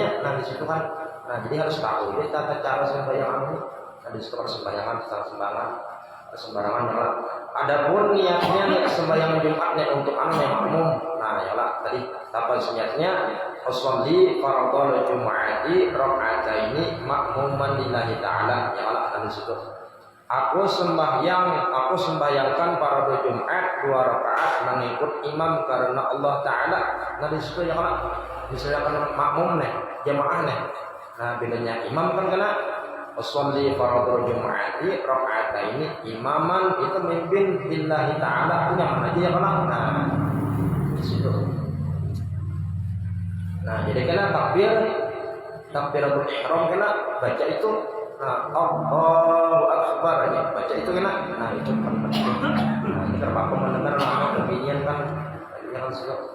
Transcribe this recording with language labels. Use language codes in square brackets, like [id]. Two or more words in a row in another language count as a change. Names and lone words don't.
[bjn] Nah di situ kan nah jadi harus tahu ini tata cara sembahyang ini. Nah di situ kan sembayangan sembarangan ya lah. Adapun niat sembahyang Jumatnya untuk anak yang makmum. Nah ya lah tadi apa niatnya [ar] أصلي فرض الجمعة ركعتين مأموما لله تعالى [bjn] ya Allah ada di situ. Aku sembahyangkan pada Jumat 2 rakaat mengikut imam karena Allah Ta'ala. Nah disitu ya kan misalnya makmum nih, jamaah nih. Nah bedanya imam kan kena [ar] أصلي فرض الجمعة ركعتين إماما [bjn] itu mimpin [ar] بالله تعالى [bjn] punya mana aja ya kan. Nah disitu. Nah jadi kena [ar] تكبيرة الإحرام [bjn] kena baca itu. Nah, [ar] الله أكبر [bjn] aja baca itu kena. Nah itu kan penting. Nah ini kan Pak mendengar kebinian kan, tadinya kan sudah.